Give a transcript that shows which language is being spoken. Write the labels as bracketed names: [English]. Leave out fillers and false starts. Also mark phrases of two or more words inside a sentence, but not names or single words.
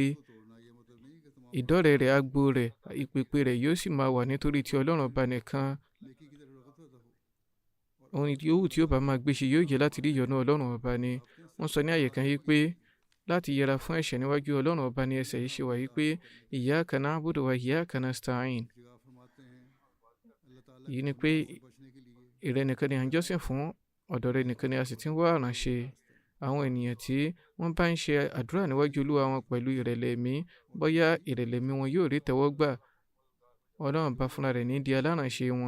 [Yoruba] Ìdọ́rẹ̀ rẹ̀, agbo rẹ̀, ìpèpè rẹ̀ yóò sì máa wà nítorí tí Ọlọ́run ọba nìkan. Ohun yòówù tí ó bá máa gbé ṣe yóò jẹ́ láti rí ìyọ́nú Ọlọ́run ọba ni. Wọ́n sọ ní àyè kan yìí pé láti yẹra fún ẹ̀ṣẹ̀ níwájú Ọlọ́run ọba ni ẹsẹ̀ yìí ṣe wà yìí pé [Arabic] إياك نعبد وإياك نستعين. [Yoruba] Èyí ni pé ìrẹ nìkan ni à ń jọ́sìn fún, ọ̀dọ̀ rẹ nìkan ni a sì ti ń wá ìrànṣe. Àwọn ènìyàn tí wọ́n bá ń ṣe àdúrà níwájú Olúwa wọn pẹ̀lú ìrẹ̀lẹ̀ ẹ̀mí, bóyá ìrẹ̀lẹ̀ ẹ̀mí wọn yóò rí tẹ́wọ́gbà, Ọlọ́run bá fúnra rẹ̀ ní di alárànṣe wọn.